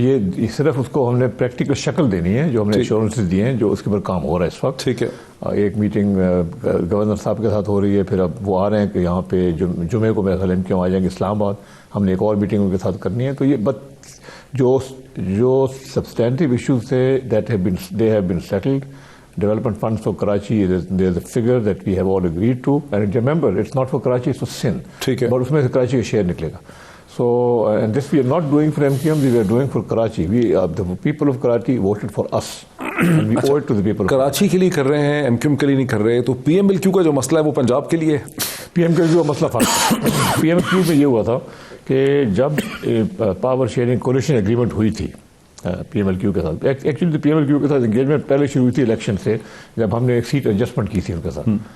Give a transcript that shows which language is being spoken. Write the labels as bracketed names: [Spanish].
[Urdu] یہ صرف اس کو ہم نے پریکٹیکل شکل دینی ہے، جو ہم نے ایشورنسز دیے ہیں، جو اس کے اوپر کام ہو رہا ہے اس وقت. ٹھیک ہے. ایک میٹنگ گورنر صاحب کے ساتھ ہو رہی ہے، پھر اب وہ آ رہے ہیں کہ یہاں پہ جمعے کو میرے خیال ایم کیوں آ جائیں گے اسلام آباد. ہم نے ایک اور میٹنگ ان کے ساتھ کرنی ہے. تو یہ جو سبسٹینٹیو ایشوز تھے [English] they have been settled. Development funds for Karachi, there's a figure that we have all agreed to. And remember, it's not for Karachi, it's for Sindh. [Urdu] ٹھیک ہے. But اس میں سے کراچی کا شیئر نکلے گا. [English] So, and this we are not doing for MQM, we are doing for Karachi. The people of Karachi voted for us. and we owe it to the people. [Urdu] Karachi کے لیے کر رہے ہیں, MQM کے لیے نہیں کر رہے, تو PMLQ کا جو مسئلہ ہے وہ پنجاب کے لیے ہے. PMLQ کا مسئلہ فرق. PMLQ میں یہ ہوا تھا کہ جب پاور شیئرنگ کولیشن ایگریمنٹ ہوئی تھی PMLQ کے ساتھ, ایکچولی PMLQ کے ساتھ انگیجمنٹ پہلے شروع ہوئی تھی الیکشن سے, جب ہم نے ایک سیٹ ایڈجسٹمنٹ کی تھی ان کے ساتھ.